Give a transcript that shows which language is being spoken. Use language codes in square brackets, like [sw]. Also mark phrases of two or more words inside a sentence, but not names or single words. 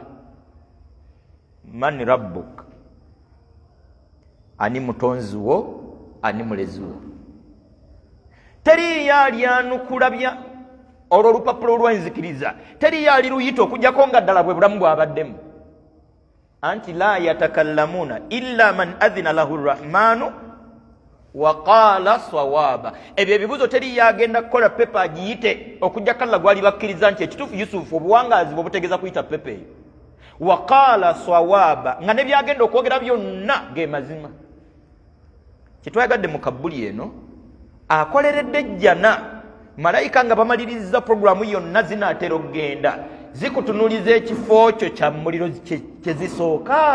[ar] من ربك, [lg] ani mutonzi wo, ani mulezi wo. Teriyo alyanukulabya olwo olupapula olw'enzikiriza, teriyo ali luyita okujjako nga ddala bwe bulamu bwabaddemu. [ar] Anti لا يتكلمون إلا من أذن له الرحمن وقال صوابا. [lg] Ebyo ebibuzo teriyo agenda kukola pepa agiyite okujjako Allah gwali bakkiriza nti ekituufu Yusufu obuwangaazi bwe butegeeza kuyita pepa eyo. [ar] وقال صوابا, [lg] nga ne byagenda okwogera byonna ge mazima. Kitwayagadde mu kabbuli eno akoleredde jjana malayika nga bamaliriza programu yonna zinaatera okugenda zikutunuliza ekifo kyo kya muliro kye zisooka.